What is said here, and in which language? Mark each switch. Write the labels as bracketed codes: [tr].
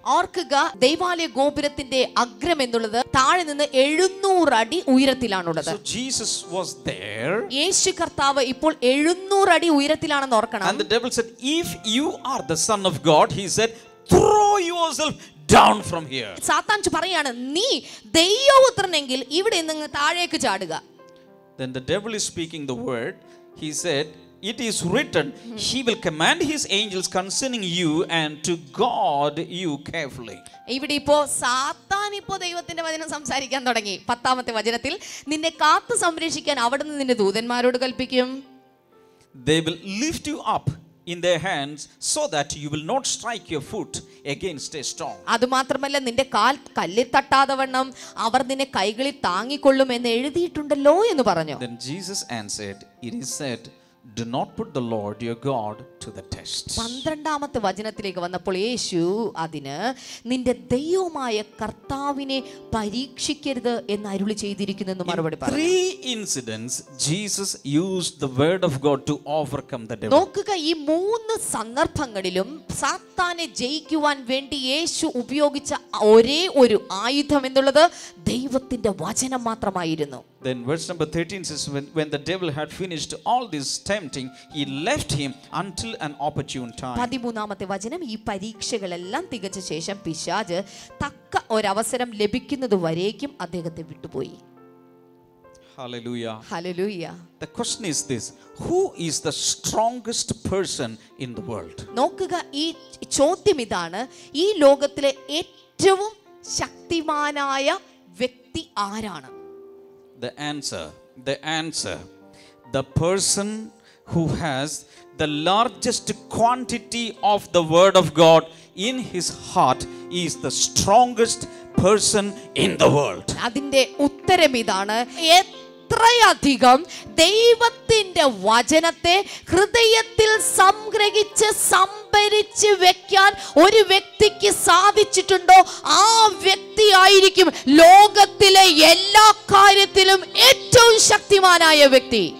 [ml] ഓർക്കുക, ദൈവാലയ ഗോപുരത്തിന്റെ അഗ്രം എന്നുള്ളത് താഴെ നിന്ന് 700 അടി ഉയരത്തിലാണുള്ളത്. [en] So Jesus was there. [ml] യേശു കർത്താവ് ഇപ്പോൾ 700 അടി ഉയരത്തിലാണെന്ന് ഓർക്കണം. [en] And the devil said, if you are the son of God, he said, throw yourself down from here. [ml] സാത്താൻ പറയാണ്, നീ ദൈവപുത്രനെങ്കിൽ ഇവിടെ നിന്ന് താഴേക്ക് ചാടുക. [en] Then the devil is speaking the word. He said, it is written, he will command his angels concerning you and to guard you carefully. [ml] ഇവിടെ ഇപ്പോ സാത്താൻ ഇപ്പോ ദൈവത്തിന്റെ വചനം സംസാരിക്കാൻ തുടങ്ങി. 10ാമത്തെ വചനത്തിൽ, നിന്നെ കാത്തു സംരക്ഷിക്കാൻ അവിടുന്ന് നിന്റെ ദൂതന്മാരോട് കൽപ്പിക്കും. [en] They will lift you up in their hands so that you will not strike your foot against a stone. [ml] അതുമാത്രമല്ല, നിന്റെ കാൽ കല്ലിൽ തട്ടാതെ വണ്ണം അവർ നിന്നെ കൈകളിൽ താങ്ങിക്കൊള്ളും എന്ന് എഴുതിയിട്ടുണ്ടല്ലോ എന്ന് പറഞ്ഞു. [en] Then Jesus answered, it is said, do not put the Lord your God to the test. [ml] 12ാമത്തെ വചനത്തിലേക്ക് വന്നപ്പോൾ യേശു അതിന് നിന്റെ ദൈവമായ കർത്താവിനെ പരീക്ഷിക്കരുത് എന്ന് അരുളി ചെയ്തിരിക്കുന്നു എന്ന് മറുപടി പറഞ്ഞു. [en] 3 incidents Jesus used the word of God to overcome the devil. [ml] നോക്കുക, ഈ 3 സന്ദർഭങ്ങളിലും സാത്താനെ ജയിക്കുവാൻ വേണ്ടി യേശു ഉപയോഗിച്ച ഒരേ ഒരു ആയുധം എന്നുള്ളത് ദൈവത്തിന്റെ വചനം മാത്രമായിരുന്നു. [en] Then verse number 13 says, when the devil had finished all this tempting, he left him until an opportune time. [ml] 13ാമത്തെ വചനം, ഈ പരീക്ഷകളെല്ലാം തികച്ച ശേഷം പിശാച് തക്ക ഒരവസരം ലഭിക്കുന്നത് വരേക്കും അദ്ദേഹത്തെ വിട്ടുപോയി. [en] Hallelujah. [ml] Hallelujah. [en] The question is this: who is the strongest person in the world? [ml] നോക്കുക, ഈ ചോദ്യം ഇതാണ്, ഈ ലോകത്തിലെ ഏറ്റവും ശക്തിമാനായ വ്യക്തി ആരാണ്? [en] The answer, the person who has the largest quantity of the word of God in his heart is the strongest person in the world. [ml] അതിന്റെ ഉത്തരം ഇതാണ്, എത്രയധികം ദൈവത്തിന്റെ വചനത്തെ ഹൃദയത്തിൽ സംഗ്രഹിച്ച് സംഭരിച്ച് വെക്കാൻ ഒരു വ്യക്തിക്ക് സാധിച്ചിട്ടുണ്ടോ, ആ വ്യക്തി ആയിരിക്കും ലോകത്തിലെ എല്ലാ കാര്യത്തിലും ഏറ്റവും ശക്തിമാനായ വ്യക്തി.